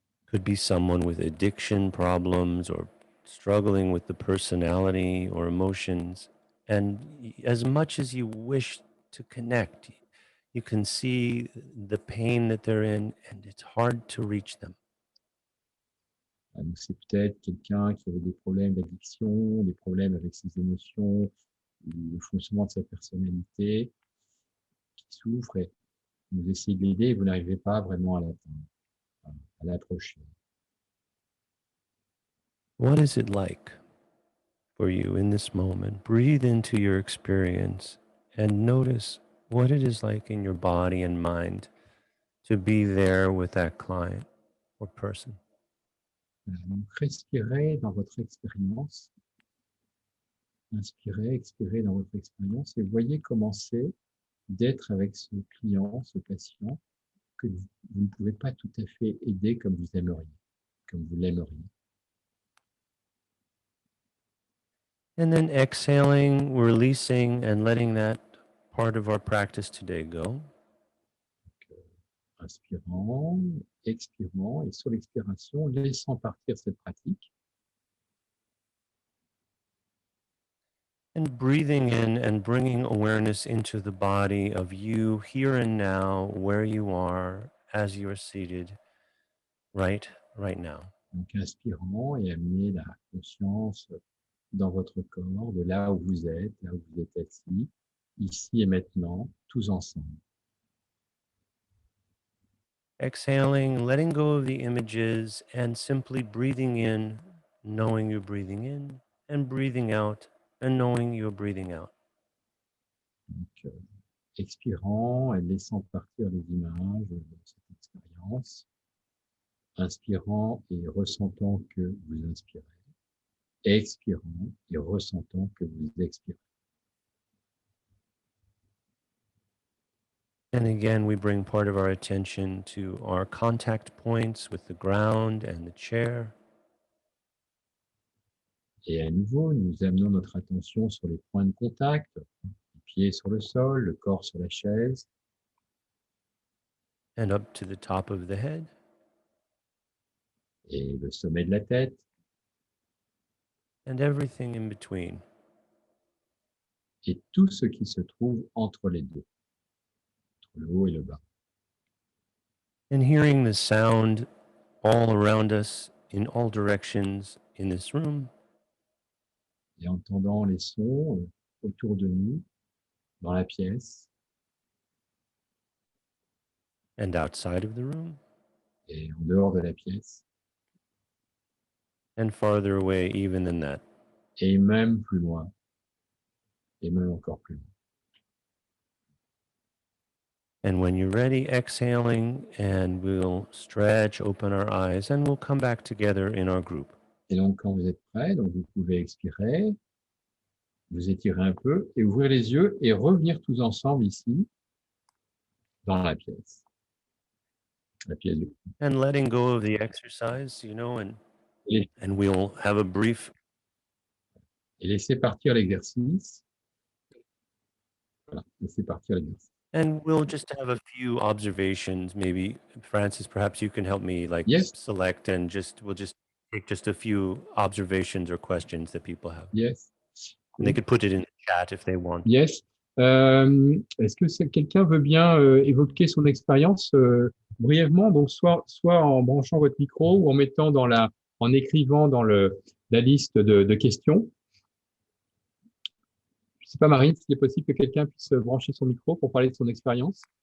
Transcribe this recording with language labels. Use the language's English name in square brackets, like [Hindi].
[English] Could be someone with addiction problems or struggling with the personality or emotions. And as much as you wish to connect, you can see the pain that they're in, and it's hard to reach them. [French] Donc, c'est peut-être quelqu'un qui avait des problèmes d'addiction, des problèmes avec ses émotions, le fonctionnement de sa personnalité, qui souffre, et vous essayez de l'aider et vous n'arrivez pas vraiment à l'atteindre, à l'approcher. [English] What is it like for you in this moment? Breathe into your experience and notice what it is like in your body and mind to be there with that client or person. [French] Donc, respirez dans votre expérience, inspirez, expirez dans votre expérience et voyez comment c'est d'être avec ce client, ce patient, que vous ne pouvez pas tout à fait aider comme vous aimeriez, comme vous l'aimeriez. [English] And then exhaling, releasing, and letting that part of our practice today go. [French] Inspirant, expirant, et sur l'expiration, laissant partir cette pratique. [English] And breathing in and bringing awareness into the body of you here and now, where you are, as you are seated right now. [French] Donc, inspirant et amenez la conscience dans votre corps, de là où vous êtes assis, ici et maintenant, tous ensemble. [English] Exhaling, letting go of the images and simply breathing in, knowing you're breathing in, and breathing out, and knowing you're breathing out. [French] Donc, expirant et laissant partir les images de cette expérience, inspirant et ressentant que vous inspirez, expirant et ressentant que vous expirez. [English] And again, we bring part of our attention to our contact points with the ground and the chair. [French] Et à nouveau, nous amenons notre attention sur les points de contact, les pieds sur le sol, le corps sur la chaise, [English] And up to the top of the head. [French] et le sommet de la tête, [English] And everything in between. [French] et tout ce qui se trouve entre les deux, entre le haut et le bas. [English] And hearing the sound all around us in all directions in this room. [French] Et entendant les sons autour de nous, dans la pièce, [English] And outside of the room. [French] et en dehors de la pièce, [English] And farther away even than that. [French] et même plus loin, et même encore plus loin. [English] And when you're ready, exhaling, and we'll stretch, open our eyes, and we'll come back together in our group. [French] Et donc, quand vous êtes prêt, donc vous pouvez expirer, vous étirer un peu, et ouvrir les yeux, et revenir tous ensemble ici, dans la pièce. La pièce de... [English] And letting go of the exercise, [French] Et [English] and we'll have a brief. [French] Et laissez partir l'exercice. Voilà, laissez partir l'exercice. [English] And we'll just have a few observations. Maybe, Francis, perhaps you can help me Yes. select and we'll just take just a few observations or questions that people have. Yes. And they could put it in the chat if they want. Yes. [French] Est-ce que quelqu'un veut bien évoquer son expérience brièvement, donc soit en branchant votre micro ou en mettant en écrivant dans la liste de questions. Je ne sais pas, Marine, s'il est possible que quelqu'un puisse brancher son micro pour parler de son expérience.